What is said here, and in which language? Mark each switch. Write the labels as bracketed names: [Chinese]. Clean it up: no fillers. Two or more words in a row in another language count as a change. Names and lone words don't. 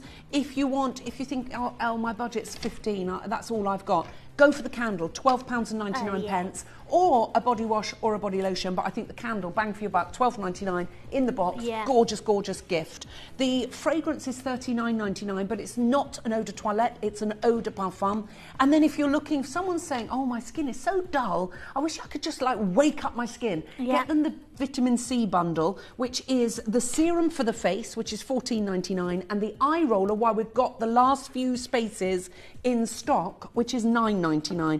[English] If you think, oh, my budget's 15, that's all I've got. Go for the candle, £12.99, or a body wash or a body lotion. But I think the candle, bang for your buck, £12.99 in the box. Yeah. Gorgeous, gorgeous gift. The fragrance is £39.99, but it's not an [French] eau de toilette, [English] it's an [French] eau de parfum. [English] And then if you're looking, if someone's saying, oh, my skin is so dull, I wish I could just like wake up my skin. Get them the vitamin C bundle, which is the serum for the face, which is £14.99, and the eye roller, while we've got the last few spaces in stock, which is £9.99.